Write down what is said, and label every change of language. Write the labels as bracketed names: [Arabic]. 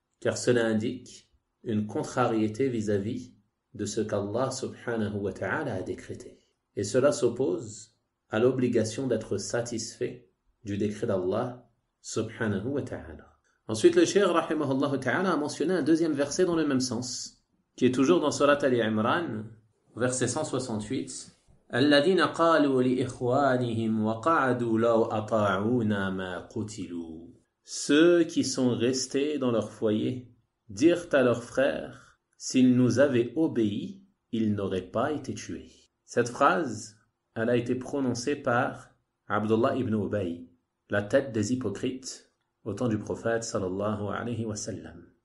[French] Car cela indique une contrariété vis-à-vis de ce qu'Allah subhanahu wa ta'ala a décrété. Et cela s'oppose à l'obligation d'être satisfait du décret d'Allah subhanahu wa ta'ala. Ensuite, le cheikh rahimahullah ta'ala a mentionné un deuxième verset dans le même sens, qui est toujours dans Surat Al-Imran, verset 168. [Arabic] الذين قالوا لإخوانهم وقعدوا لو أطاعونا ما قتلوا. [French] Ceux qui sont restés dans leur foyer dirent à leurs frères, s'ils nous avaient obéi, ils n'auraient pas été tués. Cette phrase, elle a été prononcée par Abdullah ibn Ubay, la tête des hypocrites au temps du prophète sallallahu alayhi wa sallam.